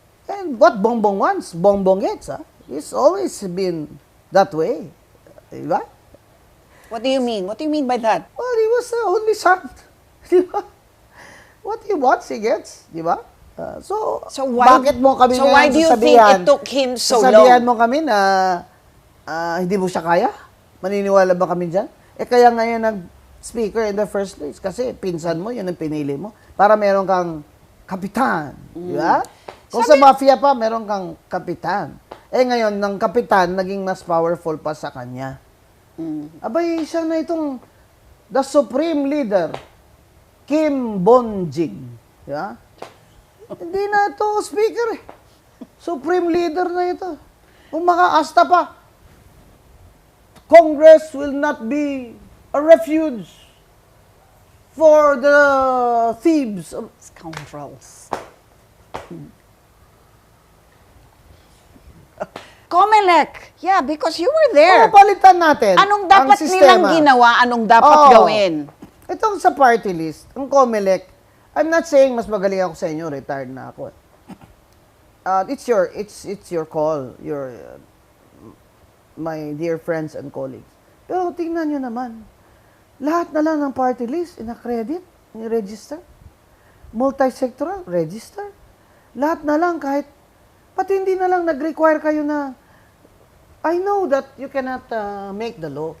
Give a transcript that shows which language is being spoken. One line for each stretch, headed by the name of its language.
English: And what Bongbong wants, Bongbong gets. It's always been that way.
Filipino: Diba?
English: What do you mean? What do you mean by that? Well, he was the only son. Diba? What he wants, he gets. Diba?
Filipino: So bakit mo kami
English: why do you think it took him so long?
Filipino: Sasabihan mo kami na hindi mo siya kaya? Maniniwala ba kami dyan? Kaya ngayon nag-speaker
English: in the first place.
Filipino: Kasi pinsan mo, yun ang pinili mo. Para meron kang kapitan. Diba? Kung sa mafia pa, meron kang kapitan. Ngayon, ng kapitan, naging mas powerful pa sa kanya. Abay, siya na itong
English: the supreme leader,
Filipino: Kim Bonjing. Diba? Hindi na ito speaker eh. Supreme leader na ito. Kung makaasta pa,
English: Congress will not be a refuge for the thieves. Scoundrels. Comelec. Yeah, because you were there.
Filipino: Palitan natin. Anong ang dapat nilang sistema. ginawa? Anong dapat gawin? Itong sa party list, ang COMELEC,
English: I'm not saying
Filipino: mas magaling ako sa inyo, retired na ako.
English: it's your call, your my dear friends and colleagues.
Filipino: Pero tingnan nyo naman, lahat na lang ng party list, ina-credit, i-register. Multi-sectoral, register. Lahat na lang, kahit, pati hindi na lang nag-require kayo na,
English: I know that you cannot make the law,